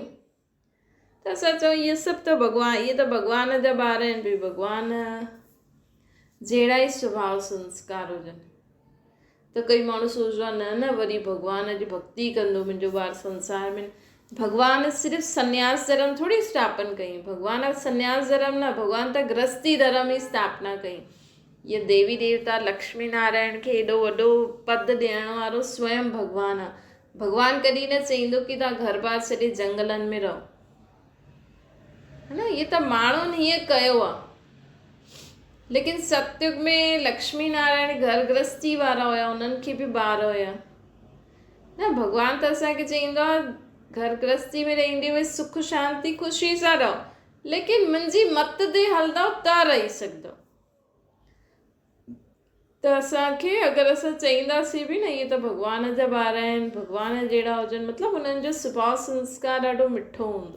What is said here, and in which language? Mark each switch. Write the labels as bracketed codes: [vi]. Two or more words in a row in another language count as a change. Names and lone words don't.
[sd] त असां चऊं इहे सभु त इहे त भॻवान जा ॿार आहिनि, भई भॻवान जहिड़ा ई स्वभाव संस्कार हुजनि। त कई माण्हू सोचंदो आहे न न वरी भॻवान जी भक्ति कंदो मुंहिंजो ॿारु संसार में। भॻवान सिर्फ़ु संन्यास धर्म थोरी स्थापन कई, भॻवान संन्यास धर्म न, भॻवान त गृहस्थी धर्म ई स्थापना कई। ये देवी देवता लक्ष्मी नारायण खे एॾो वॾो पद ॾियण वारो स्वयं भॻवानु आहे। भॻवानु कॾहिं न चईंदो कि तव्हां घर बार छॾे जंगलनि में रहो, है न। इहे त माण्हुनि हीअं कयो आहे, लेकिन सत्युग में लक्ष्मी नारायण घर गृहस्थी वारा हुया, उन्हनि खे बि ॿार हुया, न। भॻवानु त असांखे चईंदो आहे घर गृहस्थी में रहंदे हुए सुख शांति ख़ुशी सां रहो, लेकिन मुंहिंजी मत ते हलंदव त रही सघंदव। त असांखे अगरि असां चईंदासीं बि न इहे त भॻवान जा ॿार आहिनि, भॻवान जहिड़ा हुजनि, मतिलबु उन्हनि जो स्वभाव संस्कार ॾाढो मिठो हूंदो।